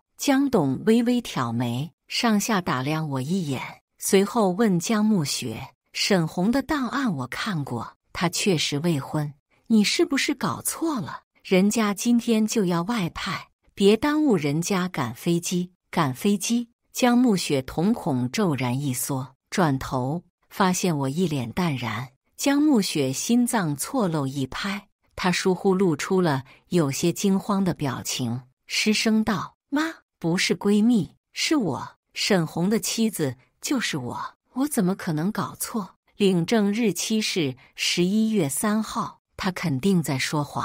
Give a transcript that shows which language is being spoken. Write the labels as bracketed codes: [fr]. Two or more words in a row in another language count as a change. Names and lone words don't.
[zh] 江董微微挑眉，上下打量我一眼，隨後問江暮雪：沈紅的檔案我看過，她確實未婚，你是不是搞錯了？人家今天就要外派，別耽誤人家趕飛機。趕飛機？江暮雪瞳孔驟然一縮，轉頭發現我一臉淡然。江暮雪心臟錯漏一拍，她疏忽露出了有些驚慌的表情，失聲道：媽，不是閨蜜，是我，沈紅的妻子就是我，我怎麼可能搞錯？領證日期是11月3號，她肯定在說謊。